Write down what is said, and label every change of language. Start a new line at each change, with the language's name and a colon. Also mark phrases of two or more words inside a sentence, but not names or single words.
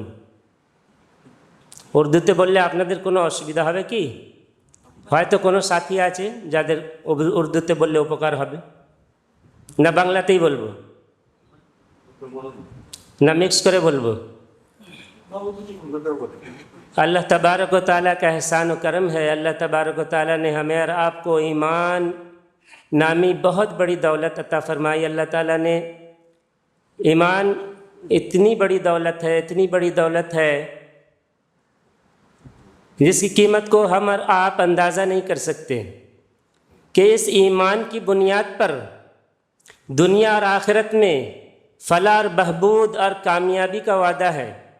Bangla: উর্দুতে বললে আপনাদের কোনো অসুবিধা হবে কি? হয়তো কোনো সাথী আছে যাদের উর্দুতে বললে উপকার হবে, না বাংলাতেই বলবো, না মিক্স করে বলবো?
Urdu: اللہ تبارک و تعالیٰ کا احسان و کرم ہے، اللہ تبارک و تعالیٰ نے ہمیں اور آپ کو ایمان نامی بہت بڑی دولت عطا فرمائی۔ اللہ تعالیٰ نے ایمان اتنی بڑی دولت ہے، اتنی بڑی دولت ہے جس کی قیمت کو ہم اور آپ اندازہ نہیں کر سکتے، کہ اس ایمان کی بنیاد پر دنیا اور آخرت میں فلاح اور بہبود اور کامیابی کا وعدہ ہے۔